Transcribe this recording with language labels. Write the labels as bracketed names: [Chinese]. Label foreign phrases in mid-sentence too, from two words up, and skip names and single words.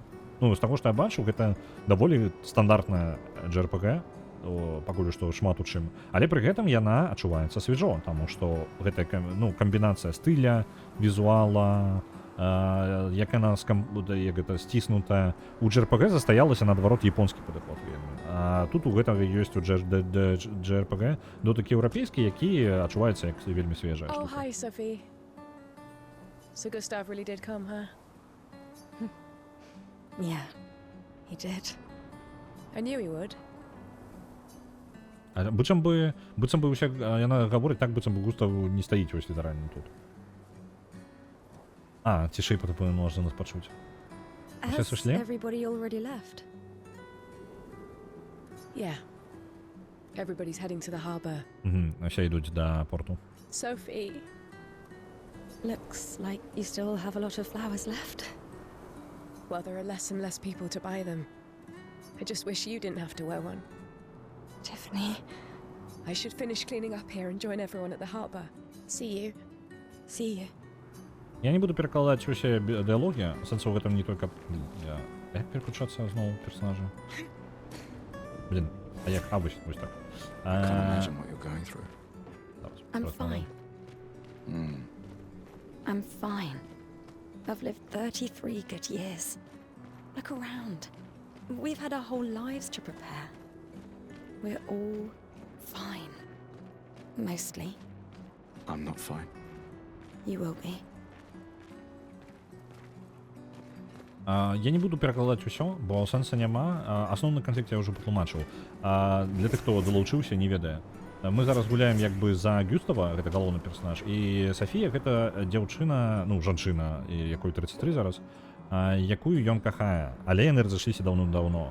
[Belarusian] Ну, з таго, што я бачу, гэта даволі стандартная JRPG, пакуль што шмат у чым, але пры гэтым яна адчуваецца свежо, таму што гэта камбінацыя стыля, візуала, як яна сціснутая. У JRPG застаялася наадварот японскі падыход. А тут у гэтага ёсць у JRPG дотыкі еўрапейскі, які адчуваецца як вельмі свежая. [English] Oh, hi, Sophie. So Gustav really did come, huh? Yeah, he did. I knew he would. [Belarusian] Быццам бы ўся яна гаворыць так, быццам бы Густав не стаіць вось літаральна тут. Цішэй патапою можна нас пачуць. Усе сышлі? [English] Everybody already left? Yeah. Everybody's heading to the harbor. [Belarusian] Усе ідуць да порту. [English] Sophie. Looks like you still have a lot of flowers left. Well, there are less and less people to buy them. I just wish you didn't have to wear one. Tiffany. I should finish cleaning up here and join everyone at the harbor. See you. See you. [Belarusian] Я не буду перакладаць усе дыялогі, сэнсу ў гэтым не толькі... Як пераключацца зноў персонажа? Блин, як? Вось так. [English] I can't imagine what you're going through. I'm fine. I'm fine. I've lived 33 good years. Look around. We've had our whole lives to prepare. We're all fine. Mostly. I'm not fine. You will be. [Belarusian] Я не буду перакладаць усё, бо сэнса няма. Асноўны канфлікт я ўжо патлумачыў. Для тых, хто далучыўся, не ведае. Мы зараз гуляем як бы за Гюстава, гэта галоўны персонаж, і Сафія гэта дзяўчына, ну, жанчына, якой 33 зараз, якую ён кахае, але яны разышліся даўно-даўно.